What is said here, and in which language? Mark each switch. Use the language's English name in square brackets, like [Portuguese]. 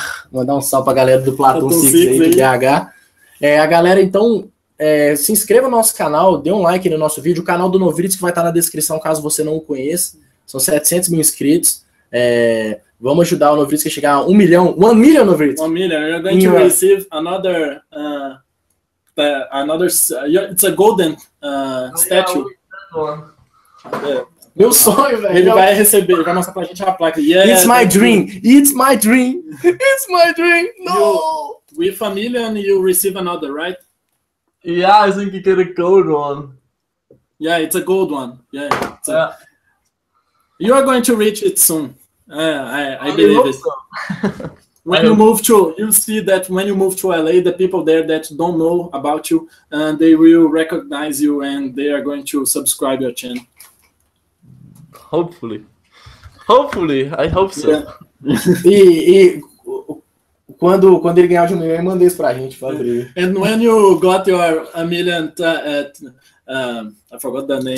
[Portuguese] Mandar um salve pra galera do Platão 6 aí, de BH. A galera, então, se inscreva no nosso canal, dê um like no nosso vídeo. O canal do Novritsch que vai estar na descrição, caso você não o conheça. São 700 mil inscritos. Vamos ajudar o Novritsch a chegar a 1 milhão. [English] 1 million, Novritsch. 1 million. You're going to receive another... it's a golden statue. [Portuguese] Meu sonho, velho. Ele vai receber, ele vai mostrar pra gente a placa. [English] It's my dream. It's my dream. It's my dream. No. With a million, you receive another, right? Yeah, I think you get a gold one. Yeah, it's a gold one. You are going to reach it soon. I believe it. So. When you move to, you see that when you move to LA, the people there that don't know about you, they will recognize you and they are going to subscribe your channel. Hopefully, I hope so. Yeah. [Portuguese] e quando ele ganhar de 1 milhão, manda isso pra gente, Fabrício. [English] And when you got your 1 million I forgot the name.